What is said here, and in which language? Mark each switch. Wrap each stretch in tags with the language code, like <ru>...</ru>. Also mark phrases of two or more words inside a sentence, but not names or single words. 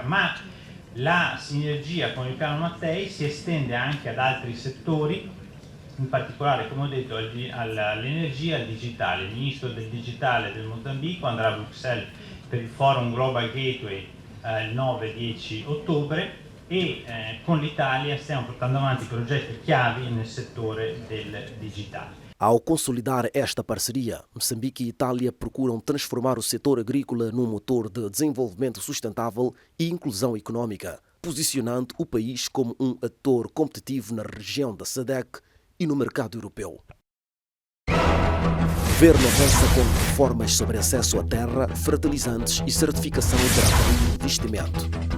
<it>Ma la sinergia con il piano Mattei si estende anche ad altri settori, in particolare, come ho detto, all'energia e al digitale. Il ministro del digitale del Mozambico andrà a Bruxelles per il forum Global Gateway il 9-10 ottobre e con l'Italia stiamo portando avanti progetti chiavi nel settore del digitale.</it> <pt>Ao consolidar esta parceria, Moçambique e Itália procuram transformar o setor agrícola num motor de desenvolvimento sustentável e inclusão econômica, posicionando o país como um ator competitivo na região da SADC e no mercado europeu. O governo avança com reformas sobre acesso à terra, fertilizantes e certificação para atrair investimento.</pt>